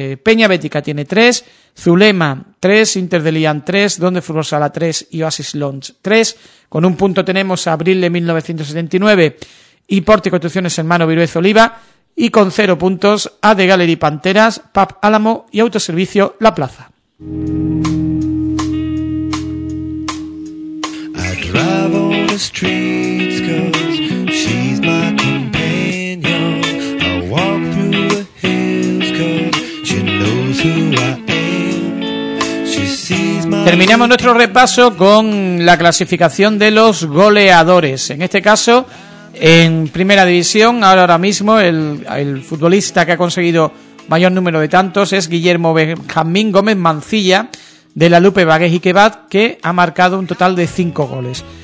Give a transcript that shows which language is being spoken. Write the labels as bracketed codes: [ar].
[es] Peña Bética tiene 3, Zulema 3, Inter de Lyon 3, Donde Fútbol Sala 3 y Oasis Lounge 3. Con 1 punto tenemos a Abril de 1979 y Porti Construcciones hermano Viruez Oliva. Y con 0 puntos a The Gallery Panteras, PAP Álamo y Autoservicio La Plaza. [en] I drive on the streets 'cause she's my companion. I walk through the hills 'cause she knows who I am. She sees my... [es] Terminamos nuestro repaso con la clasificación de los goleadores. En este caso, en primera división, ahora mismo el futbolista que ha conseguido mayor número de tantos es Guillermo Benjamín Gómez Mancilla, de la Lupe Vagues y Quebat, que ha marcado un total de 5 goles.